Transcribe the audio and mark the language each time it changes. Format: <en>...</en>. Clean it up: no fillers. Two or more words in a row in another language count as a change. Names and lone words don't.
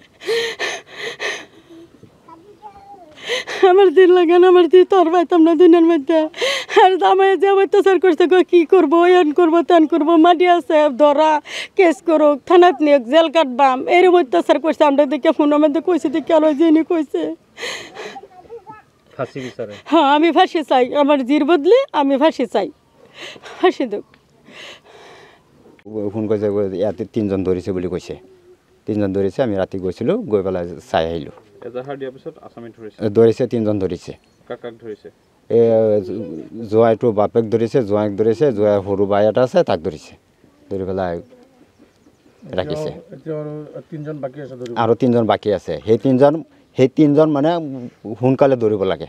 <bn>আমার দিন লাগান আমার দিন তোর পাইতাম না দিনের মধ্যে আর জামাই যে অত্যাচার করছে কি করবো এন করবো তেন করবো মাটি আছে ধরা কেস করুক থানাত নিয়ে জেল কাটবাম এরকম অত্যাচার করছে আমরা দেখে ফোনের মধ্যে কইছে দেখে আলো যিনি কইছে হ্যাঁ আমি ফাঁসি চাই আমার জির বদলে আমি ফাঁসি চাই ফাঁসি দেব</bn> <as>ফোন কৈছে ইয়াতে 3জন ধৰিছে বুলি কৈছে 3জন ধৰিছে আমি ৰাতি গৈছিলোঁ গৈ পেলাই চাই আহিলোঁ ধৰিছে 3জন ধৰিছে জোৱাইটো বাপেক ধৰিছে জোৱাইক ধৰিছে জোৱাই সৰু বাই এটা আছে তাক ধৰিছে ধৰি পেলাই ৰাখিছে আৰু 3জন বাকী আছে সেই 3জন মানে সোনকালে ধৰিব লাগে</as>